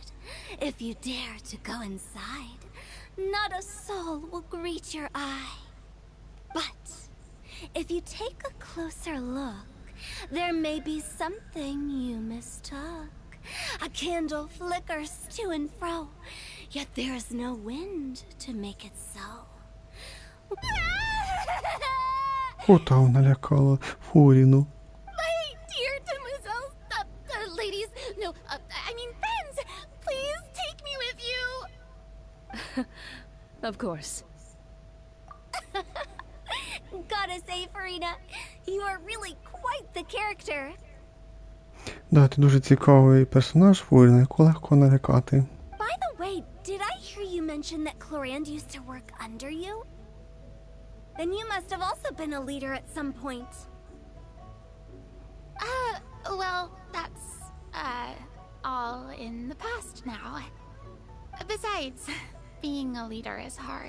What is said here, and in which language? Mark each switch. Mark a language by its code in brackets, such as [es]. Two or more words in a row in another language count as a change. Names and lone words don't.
[en] If you dare to go inside, not a soul will greet your eye. But if you take a closer look, there may be something you mistook. A candle flickers to and fro, yet there is no wind to make it so. [uk] Хутау налякала Фурину. [en] My dear demoiselles, ladies, no, I mean friends, please take me with you. Of course. Gotta say, Farina, you are really quite the character. [uk] Да, ти дуже цікавий персонаж, Фурина, яку легко налякати. [en] By the way, did I hear you mention that Clorand used to work under you? Then you must have also been a leader at some point. Well, that's, all in the past now. Besides, being a leader is hard.